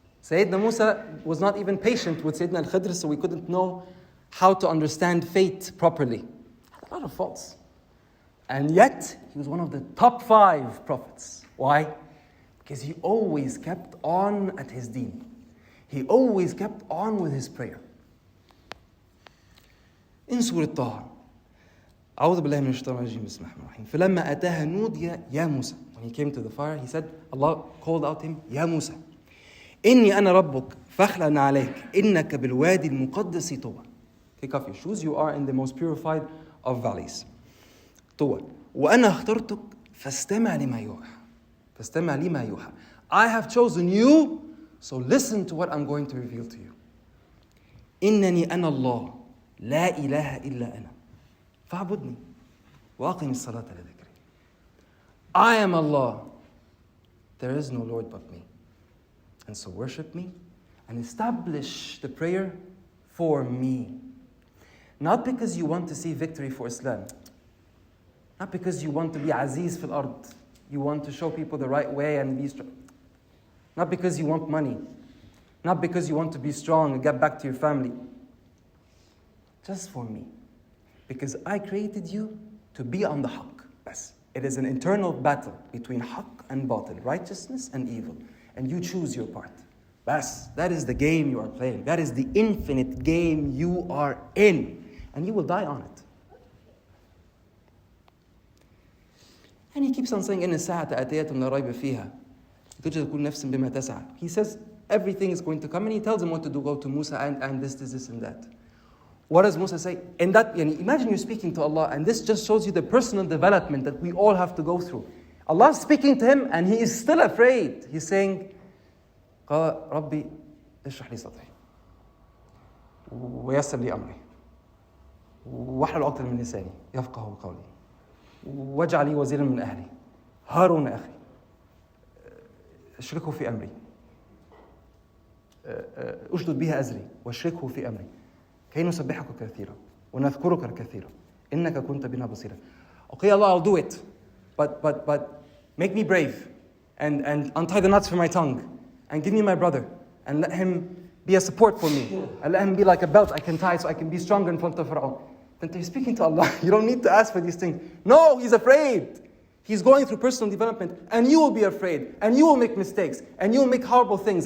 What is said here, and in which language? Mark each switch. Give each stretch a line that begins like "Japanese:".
English: Sayyidina Musa was not even patient with Sayyidina Al-Khidr, so we couldn't know how to understand fate properly. He had a lot of faults. And yet, he was one of the top 5 prophets. Why? Because he always kept on at his deen. He always kept on with his prayer. In Surah Taha,
Arabic: أعوذ بالله من الشيطان الرجيم بسم الله الرحمن الرحيم فلما أتاها نودي يا موسى.
English: When he came to the fire, he said, Allah called out him,
Arabic: يا موسى إني أنا ربك فاخلع عليك إنك بالوادي المقدس طوى.
English: Take off your shoes, you are in the most purified of valleys.
Arabic: طوى وأنا اخترتك فاستمع لما يوحى. فاستمع لما يوحى.
English: I have chosen you, so listen to what I'm going to reveal to you.
Arabic: إنني أنا الله لا إله إلا أنا فاعبدني وأقم الصلاة لذكري.
English: I am Allah. There is no Lord but me. And so worship me and establish the prayer for me. Not because you want to see victory for Islam. Not because you want to be
Arabic: Aziz fil ard.
English: You want to show people the right way and be strong. Not because you want money. Not because you want to be strong and get back to your family. Just for me. Because I created you to be on the haqq. Bas. It is an internal battle between haqq and batil, righteousness and evil. And you choose your part. Bas. That is the game you are playing. That is the infinite game you are in. And you will die on it. And he keeps on saying,
Arabic: إن الساعة آتية لا ريب فيها تجد كل نفس بما تسعى.
English: He says everything is going to come, and he tells him what to do. Go to Musa and this, and that. What does Musa say? In that, imagine you're speaking to Allah, and this just shows you the personal development that we all have to go through. Allah is speaking to him, and he is still afraid. He's saying,
Arabic: قال ربي اشرح لي صدري ويسر لي أمري واحلل عقدة من لساني يفقهوا قولي واجعل لي وزيرا من أهلي هارون أخي اشركه في أمري أشدد بها أزري واشركه في أمري كي نسبحك كثيرا ونذكرك كثيرا إنك كنت بنا بصيرا.
English: Okay, Allah, I'll do it, but make me brave and untie the knots from my tongue and give me my brother and let him be a support for me and let him be like a belt I can tie so I can be stronger in front of Pharaoh. Then you're speaking to Allah. You don't need to ask for these things. No, he's afraid. He's going through personal development, and you will be afraid, and you will make mistakes, and you will make horrible things.